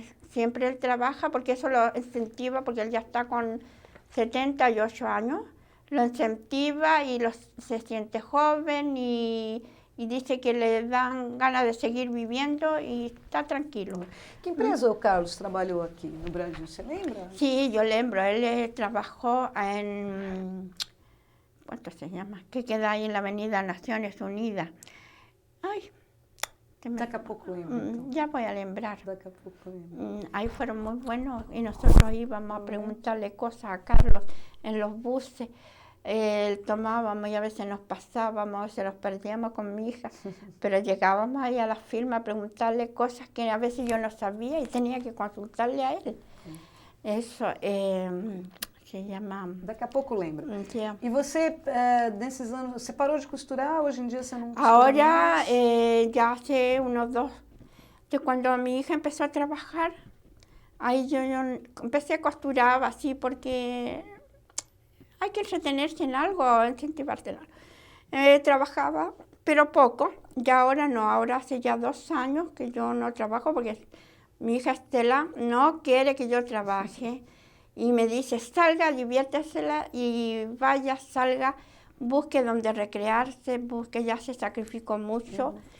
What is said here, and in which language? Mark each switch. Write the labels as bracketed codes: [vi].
[es] Siempre él trabaja porque eso lo incentiva, porque él ya está con 78 años. Lo incentiva y se siente joven y dice que le dan ganas de seguir viviendo y está tranquilo. [pt] Que empresa o Carlos trabalhou aqui no Brasil, você lembra? [es] Sí, yo lembro. Él trabajó en... ¿Cuánto se llama? Que queda ahí en la Avenida Naciones Unidas. Ay, [pt] Daqui a pouco lembro. Então. [es] Ya voy a lembrar. [pt] Daqui a pouco lembro. [es] Ahí fueron muy buenos y nosotros íbamos a preguntarle cosas a Carlos en los buses. Tomábamos y a veces nos pasábamos, a veces los perdíamos con mi hija, pero llegábamos ahí a la firma a preguntarle cosas que a veces yo no sabía y tenía que consultarle a él. Eso se llama... [pt] Daqui a pouco lembra. [en] Yeah. [pt] E você, nesses anos, você parou de costurar? Hoje em dia você não costura [es] Ahora, [pt] mais? [es] ya hace unos 2, que cuando mi hija empezó a trabajar, ahí yo empecé a costurar así porque hay que entretenerse en algo, incentivarte en algo. Trabajaba, pero poco, y ahora no, ahora hace ya 2 años que yo no trabajo porque mi hija Estela no quiere que yo trabaje y me dice, salga, diviértesela y vaya, salga, busque donde recrearse, busque, ya se sacrificó mucho.